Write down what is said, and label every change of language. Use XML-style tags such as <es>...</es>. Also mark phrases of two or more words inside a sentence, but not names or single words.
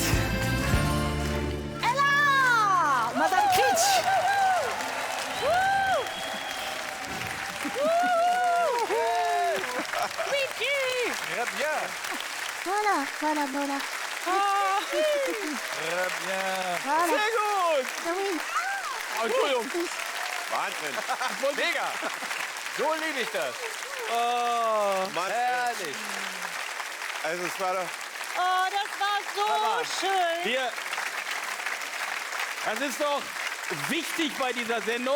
<fr>Elle a. Madame Kitsch. Très bien. Voilà. Très bien. Voilà.</fr> <de>Sehr gut. Ja, oui. Oh, Entschuldigung. Wahnsinn. Mega. So liebe ich das. Oh, Mann, herrlich. Also es war doch... Oh, das war so schön. Das ist doch wichtig bei dieser Sendung,</de>